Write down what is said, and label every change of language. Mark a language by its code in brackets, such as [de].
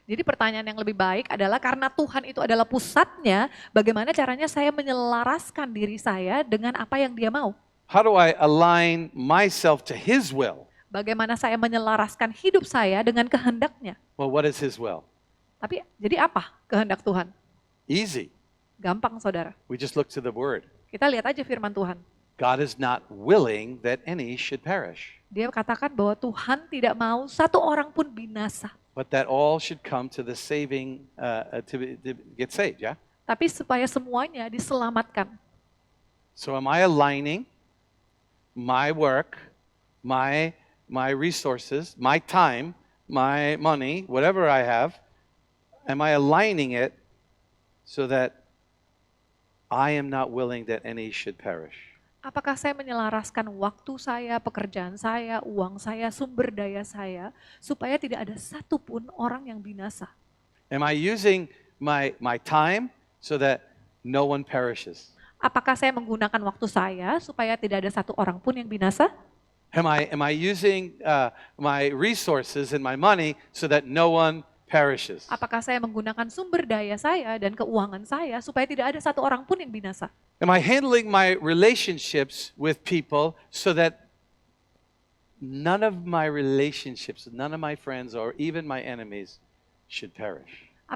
[id] Jadi pertanyaan yang lebih baik adalah karena Tuhan itu adalah pusatnya, bagaimana caranya saya menyelaraskan diri saya dengan apa yang Dia mau? [en] How do I align myself to His will? [id] Bagaimana saya menyelaraskan hidup saya dengan kehendaknya? [en] Well, what is His will? [id] Tapi jadi apa kehendak Tuhan? [en] Easy. [id] Gampang saudara. [en] We just look to the Word. [id] Kita lihat aja firman Tuhan. [en] God is not willing that any should perish, [id] Dia katakan bahwa Tuhan tidak mau satu orang pun binasa. [en] but that all should come to the saving, to get saved, yeah? [id] Tapi supaya semuanya diselamatkan. [en] So am I aligning my work, my resources, my time, my money, whatever I have, am I aligning it so that I am not willing that any should perish? [id] Apakah saya menyelaraskan waktu saya, pekerjaan saya, uang saya, sumber daya saya, supaya tidak ada satupun orang yang binasa? [en] Am I using my time so that no one perishes? [id] Apakah saya menggunakan waktu saya supaya tidak ada satu orang pun yang binasa? [en] Am I using my resources and my money so that no one perishes? [id] Apakah saya menggunakan sumber daya saya dan keuangan saya supaya tidak ada satu orang pun yang binasa? [en] Am I handling my relationships with people so that none of my relationships, none of my friends, or even my enemies should perish?